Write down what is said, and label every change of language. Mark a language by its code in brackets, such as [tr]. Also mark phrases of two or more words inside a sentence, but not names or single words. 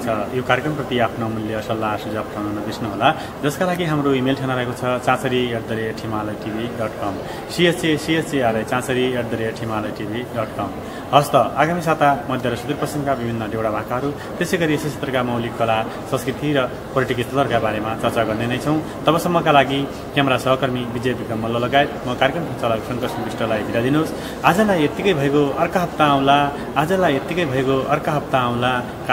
[ne] यो कार्यक्रमप्रति आफ्नो अमूल्य सल्लाह सुझाव पठाउन नबिर्सनुहोला, जसका लागि हाम्रो इमेल ठेगाना रहेको छ chaachari@himalaytv.com chaachari@himalaytv.com। हस्त आगामी साता मध्य र सुदूरपश्चिमका विभिन्न देउडा भाकाहरू, त्यसै गरी यस क्षेत्रका मौलिक कला, संस्कृति र पर्यटकीय स्थलहरूका बारेमा चर्चा गर्ने नै छौँ। तबसम्मका लागि क्यामेरा सहकर्मी विजय विक्रम मल्ल लगायत म कार्यक्रम सञ्चालक शङ्कर विष्टलाई बिदा दिनुहोस्। आजलाई यत्तिकै भइगयो, अर्का हप्ता आउँला। आजलाई यत्तिकै भइगयो, अर्का हप्ता आउँला।